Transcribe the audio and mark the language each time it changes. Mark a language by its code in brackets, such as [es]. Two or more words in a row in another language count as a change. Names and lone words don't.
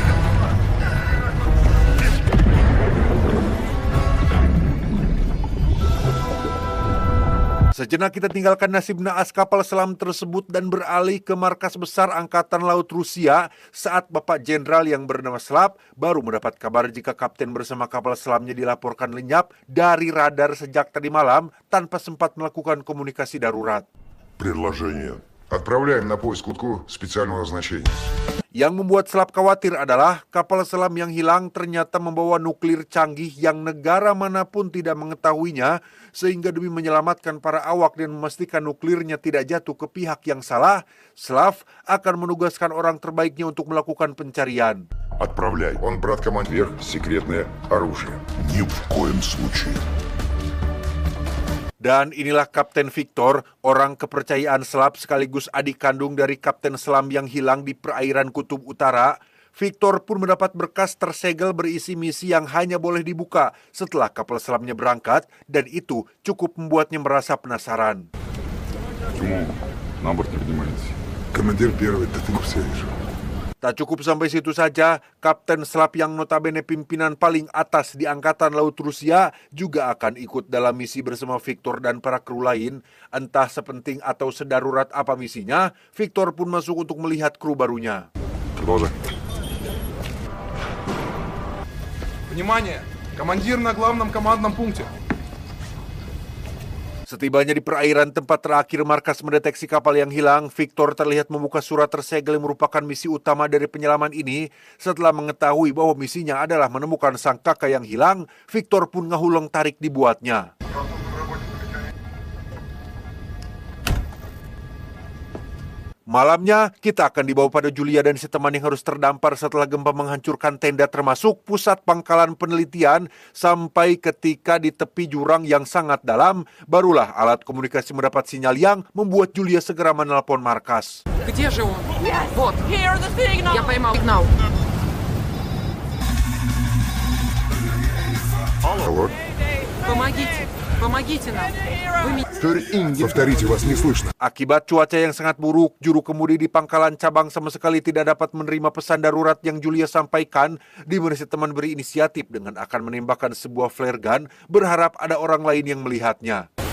[id] Sejenak kita tinggalkan nasib naas kapal selam tersebut dan beralih ke markas besar Angkatan Laut Rusia saat Bapak Jenderal yang bernama Slav baru mendapat kabar jika kapten bersama kapal selamnya dilaporkan lenyap dari radar sejak tadi malam tanpa sempat melakukan komunikasi darurat. [ru] Предложение. Отправляем на поиск лодку специального назначения. [id] Yang membuat Slav khawatir adalah kapal selam yang hilang ternyata membawa nuklir canggih yang negara manapun tidak mengetahuinya, sehingga demi menyelamatkan para awak dan memastikan nuklirnya tidak jatuh ke pihak yang salah, Slav akan menugaskan orang terbaiknya untuk melakukan pencarian. [ru] Отправляй. Он брат командир. Секретное оружие. Ни в коем случае. [id] Dan inilah Kapten Victor, orang kepercayaan Slav sekaligus adik kandung dari Kapten Selam yang hilang di perairan Kutub Utara. Victor pun mendapat berkas tersegel berisi misi yang hanya boleh dibuka setelah kapal selamnya berangkat, dan itu cukup membuatnya merasa penasaran. [ru] Почему на борт не поднимаетесь? Командир первый, да ты все вижу. [id] Tak cukup sampai situ saja, Kapten Slav yang notabene pimpinan paling atas di Angkatan Laut Rusia juga akan ikut dalam misi bersama Victor dan para kru lain. Entah sepenting atau sedarurat apa misinya, Victor pun masuk untuk melihat kru barunya. [ru] Продолжай. Внимание! Командир на главном командном пункте. [id] Setibanya di perairan tempat terakhir markas mendeteksi kapal yang hilang, Victor terlihat membuka surat tersegel yang merupakan misi utama dari penyelaman ini. Setelah mengetahui bahwa misinya adalah menemukan sang kakak yang hilang, Victor pun ngahuleng tarik dibuatnya. Malamnya, kita akan dibawa pada Julia dan si teman yang harus terdampar setelah gempa menghancurkan tenda termasuk pusat pangkalan penelitian, sampai ketika di tepi jurang yang sangat dalam, barulah alat komunikasi mendapat sinyal yang membuat Julia segera menelpon markas. [ru] Где же он? Вот. Я поймал сигнал. Алло. Помогите. Помогите нам. Повторите, вас не слышно. [id] Akibat cuaca yang sangat buruk, juru kemudi di pangkalan cabang sama sekali tidak dapat menerima pesan darurat yang Julia sampaikan, di mana si teman berinisiatif dengan akan menembakkan sebuah [en] flare gun, [id] berharap ada orang lain yang melihatnya.